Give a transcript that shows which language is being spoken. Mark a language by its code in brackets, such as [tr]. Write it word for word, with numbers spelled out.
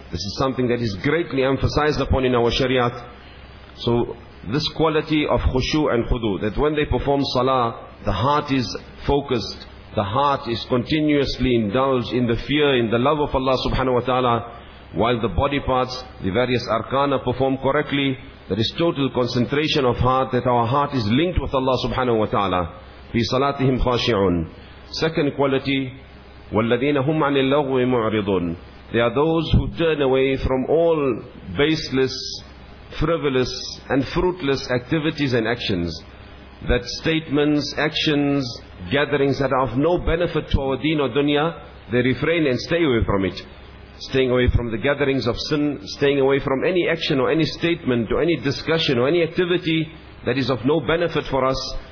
[en] This is something that is greatly emphasized upon in our Shariat. So this quality of khushu and khudu, that when they perform salah, the heart is focused, the heart is continuously indulged in the fear, in the love of Allah subhanahu wa ta'ala, while the body parts, the various arkana, perform correctly. There is total concentration of heart, that our heart is linked with Allah subhanahu wa ta'ala. [ar] فِي صَلَاتِهِمْ خَاشِعُونَ. [en] Second quality, [ar] وَالَّذِينَ هُمْ عَنِ اللَّغْوِ مُعْرِضُونَ. [en] They are those who turn away from all baseless, frivolous and fruitless activities and actions. That statements, actions, gatherings that are of no benefit to our deen or dunya, they refrain and stay away from it. Staying away from the gatherings of sin, staying away from any action or any statement or any discussion or any activity that is of no benefit for us.